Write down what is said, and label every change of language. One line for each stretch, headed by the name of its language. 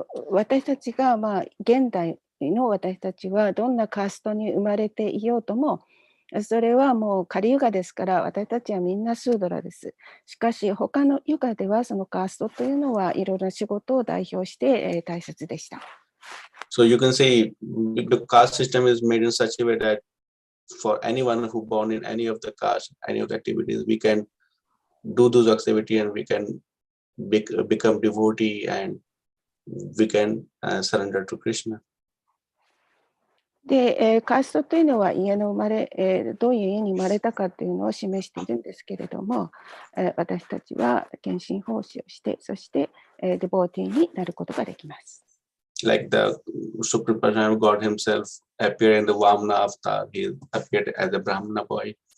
Japanese: 私たちが、現代の私たちはどんなカーストに生まれていようとも、それはもうカリユガですから、私たちはみんなスードラです。しかし他のユガではそのカーストというのはいろいろな仕事を代表して、大切でした。
English: So you can say the caste system is made in such a way that for anyone who born in any of the caste, any of the activities, we can do those activities and we can become devotee and we can surrender to Krishna.
Japanese: で、カーストというのは家の生まれ、どういう家に生まれたかというのを示しているんですけれども、私たちは献身奉仕をして、そして、デボーティーになることができます。
English: Like the Supreme Personality of God himself appeared in the Vamana avatar, he appeared as a Brahmana boy.